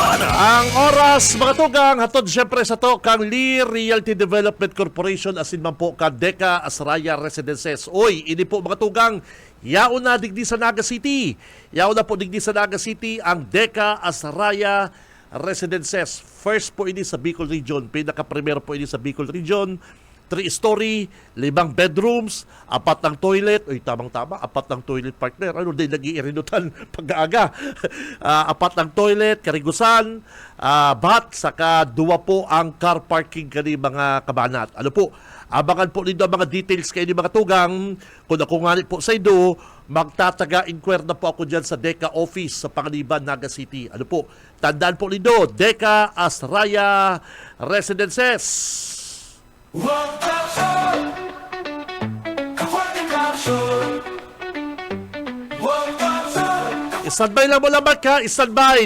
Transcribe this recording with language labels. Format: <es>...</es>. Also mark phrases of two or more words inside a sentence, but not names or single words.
<bik>Ang oras, mga tugang, hatod siyempre sa to, kang Lee Realty Development Corporation, asin man po ka Deca Asraya Residences. Oy, ini po mga tugang, yaon na digdi sa Naga City. Yaon na po digdi sa Naga City ang Deca Asraya Residences. First po ini sa Bicol Region. Pinaka-primero po ini sa Bicol Region.</bik> <en>3-story, 5 bedrooms, 4 ng toilet.</en> <bik>Uy, tamang-tama, 4 ng toilet, partner. Ano, di nag-iirinutan pag-aaga. 4 ng toilet, karigusan, bath, saka 2 po ang</bik> <en>car parking</en> <bik>kani mga kabanat. Ano po, abangan po ninyo ang mga details kayo ni mga tugang. Kung ako nga po sa ido, magtataga-inquire na po ako dyan sa Deca Office sa Panganiban, Naga City. Ano po, tandaan po ninyo, Deca Asraya Residences. Standby lang mo lamang ka, standby.</bik>